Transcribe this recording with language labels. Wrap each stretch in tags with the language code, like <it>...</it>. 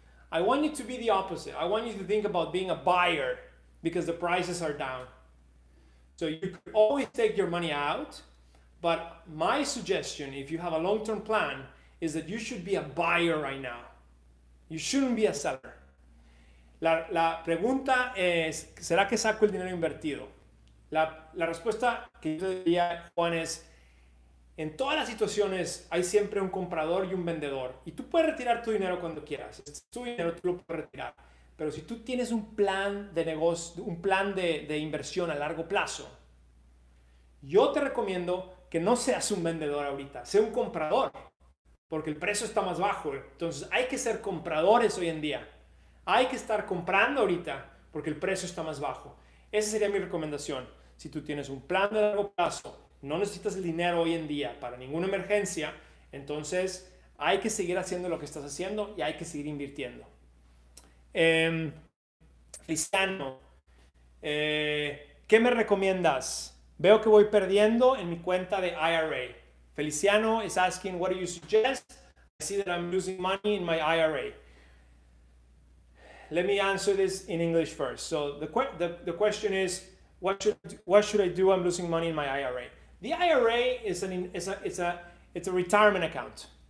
<en>I want you to be the opposite. I want you to think about being a buyer because the prices are down. So you could always take your money out, but my suggestion, if you have a long-term plan, is that you should be a buyer right now. You shouldn't be a seller.</en> <es>La pregunta es, ¿será que saco el dinero invertido? La respuesta que yo diría, Juan, es, en todas las situaciones hay siempre un comprador y un vendedor. Y tú puedes retirar tu dinero cuando quieras. Es tu dinero, tú lo puedes retirar. Pero si tú tienes un plan de negocio, un plan de inversión a largo plazo, yo te recomiendo que no seas un vendedor ahorita, sea un comprador, porque el precio está más bajo. Entonces hay que ser compradores hoy en día. Hay que estar comprando ahorita porque el precio está más bajo. Esa sería mi recomendación. Si tú tienes un plan de largo plazo, no necesitas el dinero hoy en día para ninguna emergencia, entonces hay que seguir haciendo lo que estás haciendo y hay que seguir invirtiendo. Cristiano, ¿qué me recomiendas? Veo que voy perdiendo en mi cuenta de IRA.</es> <en>Feliciano is asking, what do you suggest? I see that I'm losing money in my IRA. Let me answer this in English first. So the question is, what should I do? I'm losing money in my IRA. The IRA is a retirement account.</en>